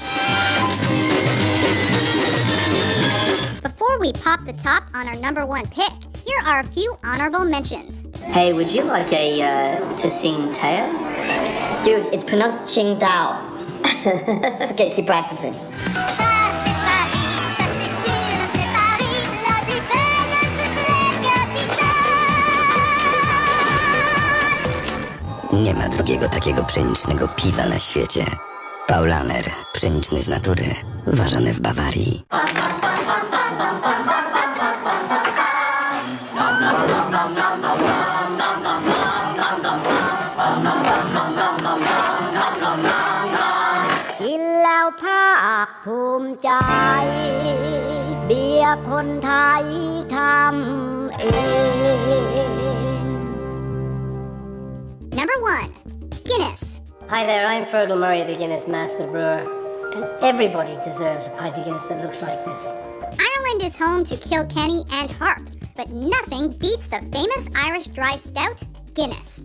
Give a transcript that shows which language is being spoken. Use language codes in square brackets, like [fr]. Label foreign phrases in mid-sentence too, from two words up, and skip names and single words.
[en] Before we pop the top on our number one pick, here are a few honorable mentions. Hey, would you like to sing Tao? Dude, it's pronounced Qing Dao. It's okay, keep practicing. [pl] Nie ma drugiego takiego pszenicznego piwa na świecie. Paulaner, pszeniczny z natury, ważony w Bawarii. [th] กินแล้วภาคภูมิใจเบียร์คนไทยทำเอง [en] Number 1. Guinness. Hi there, I'm Fergal Murray, the Guinness Master Brewer. And everybody deserves a pint of Guinness that looks like this. Ireland is home to Kilkenny and Harp, but nothing beats the famous Irish dry stout, Guinness.